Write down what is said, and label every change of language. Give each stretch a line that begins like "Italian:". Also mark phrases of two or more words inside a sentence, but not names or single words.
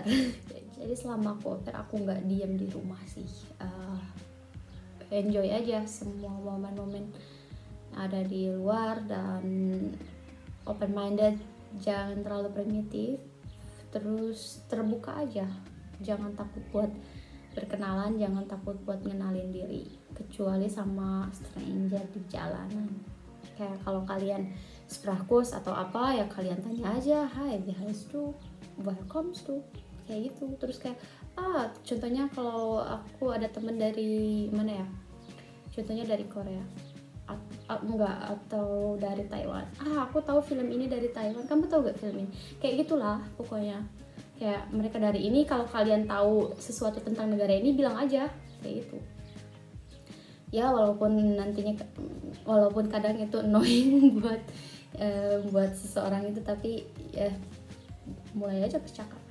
Indonesian: Jadi selama aku au pair aku nggak diem di rumah sih, enjoy aja semua momen-momen ada di luar, dan
English: open minded,
Indonesian: jangan terlalu primitif, terus terbuka aja, jangan takut buat berkenalan, jangan takut buat ngenalin diri, kecuali sama stranger di jalanan. Kayak kalau kalian Sprakus atau apa ya, kalian tanya aja,
German: hi, wie heißt du,
English: welcome to,
Indonesian: kayak gitu. Terus kayak contohnya kalau aku ada temen dari mana ya, contohnya dari Korea atau dari Taiwan, aku tahu film ini dari Taiwan, kamu tahu gak film ini, kayak gitulah pokoknya. Kayak mereka dari ini, kalau kalian tahu sesuatu tentang negara ini bilang aja kayak gitu ya, walaupun kadang itu annoying buat seseorang itu, tapi ya mulai aja percakapan.